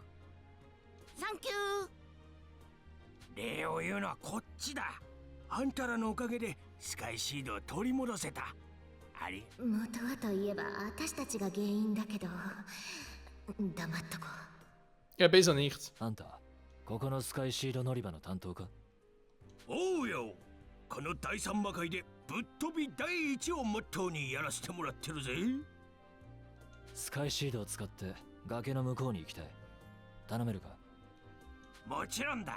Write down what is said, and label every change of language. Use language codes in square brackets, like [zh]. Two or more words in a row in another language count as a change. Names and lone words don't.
[ja] サンキュー。礼を言うのはこっちだ。あんたらのおかげでスカイシードを取り戻せた。あれ？元はといえば私たちが原因だけど、黙っとこう。 [de] Ja, besser nicht. [ja] あんた、ここのスカイシード乗り場の担当か？おうよ。この第三魔界でぶっ飛び第一をモットーにやらせてもらってるぜ。スカイシードを使って崖の向こうに行きたい。頼めるか？もちろんだ。